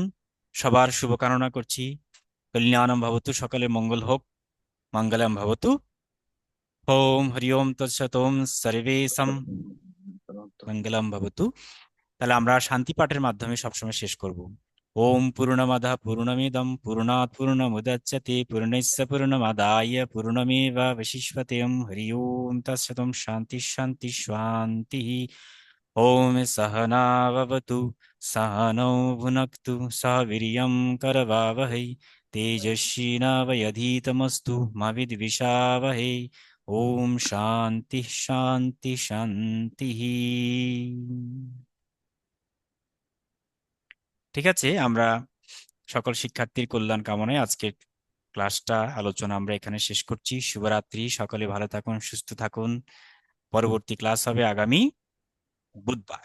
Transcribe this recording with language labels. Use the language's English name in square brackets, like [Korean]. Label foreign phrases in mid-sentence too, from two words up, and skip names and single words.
[Bangla] সবার শুভকামনা করছি। [Sanskrit] কল্যাণম ভবতু, [Bangla] সকলে মঙ্গল হোক। [Sanskrit] মঙ্গলম ভবতু। ওম হরি ওম তৎসৎ। ওম সর্বেষাং মঙ্গলম ভবতু। [Bangla] তাহলে আমরা শান্তি পাঠের মাধ্যমে সবসময় শেষ করব। [Sanskrit] ওম পূর্ণমদঃ পূর্ণমিদং পূর্ণাৎ পূর্ণমুদচ্যতে পূর্ণস্য পূর্ণমাদায় পূর্ণমেবাবশিষ্যতে। ওম হরি ওম তৎসৎ। ওম শান্তি শান্তি শান্তি। ওম सहनाववतु सहनौ भुनक्तु सह वीर्यं करवावहै तेजस्विनावधीतमस्तु मा विद्विषावहै। ओम शांति शांति शांति। [Bangla] ঠিক আছে, আমরা সকল শিক্ষার্থীর কল্যাণ কামনায় আজকের ক্লাসটা, আলোচনা আমরা এখানে শেষ করছি। শুভরাত্রি, সকলে ভালো থাকুন, সুস্থ থাকুন। পরবর্তী ক্লাস হবে আগামী বুধবার।